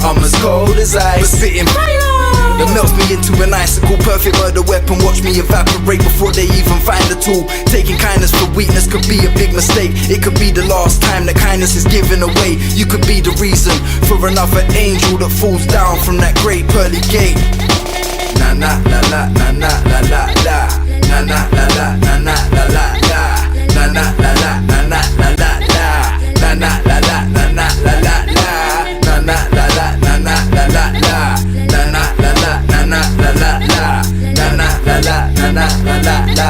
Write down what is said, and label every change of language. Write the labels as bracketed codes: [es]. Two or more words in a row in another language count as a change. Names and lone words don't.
[en] I'm as cold as ice, but spitting fire. that melts me into an icicle. Perfect murder weapon, watch me evaporate before they even find the tool. Taking kindness for weakness could be a big mistake. It could be the last time that kindness is given away. You could be the reason for another angel that falls down from that great pearly gate. Na na la la na na la la la. Na na la la na na la la la. Na na la la na na la la la. Na na la la na na la la la. Na na la la na na la la la. Na na la la na na la la la. Na na la la na na la la la.